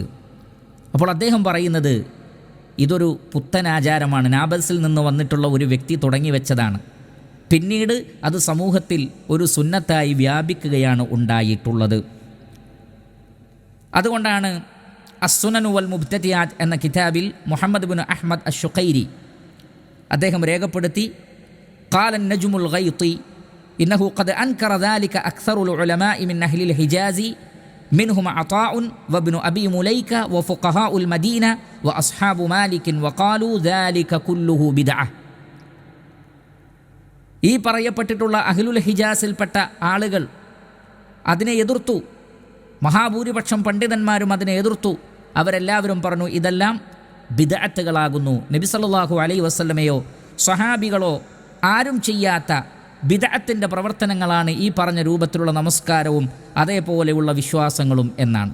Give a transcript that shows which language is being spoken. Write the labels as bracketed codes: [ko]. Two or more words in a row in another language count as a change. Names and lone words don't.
[ml] അപ്പോൾ അദ്ദേഹം പറയുന്നത് ഇതൊരു പുത്തനാചാരമാണ്, നാബൽസിൽ നിന്ന് വന്നിട്ടുള്ള ഒരു വ്യക്തി തുടങ്ങി വെച്ചതാണ്. പിന്നീട് അത് സമൂഹത്തിൽ ഒരു സുന്നത്തായി വ്യാപിക്കുകയാണ് ഉണ്ടായിട്ടുള്ളത്. അതുകൊണ്ടാണ് അസ്സുനനു വൽ മുബ്തദിആത്ത് എന്ന കിതാബിൽ മുഹമ്മദ് ബിൻ അഹ്മദ് അശ്ശുഖൈരി അദ്ദേഹം രേഖപ്പെടുത്തി [ar] قال النجم الغيطي إنه قد أنكر ذلك أكثر العلماء من أهل الحجاز منهم عطاء وابن أبي مليكة وفقهاء المدينة وأصحاب مالك وقالوا ذلك كله بدعة. [ml] ഈ പറയപ്പെട്ടിട്ടുള്ള [ar] أهل الحجاز [ml] ആളുകൾ അതിനെ എതിർത്തു. മഹാഭൂരിപക്ഷം പണ്ഡിതന്മാരും അതിനെ എതിർത്തു. അവരെല്ലാവരും പറഞ്ഞു ഇതെല്ലാം ബിദ്അത്തുകളാകുന്നു. നബി [ar] صلى الله عليه وسلم [ml] സ്വഹാബികളോ ആരും ചെയ്യാത്ത ബിദ്അത്തിൻ്റെ പ്രവർത്തനങ്ങളാണ് ഈ പറഞ്ഞ രൂപത്തിലുള്ള നമസ്കാരവും അതേപോലെയുള്ള വിശ്വാസങ്ങളും എന്നാണ്.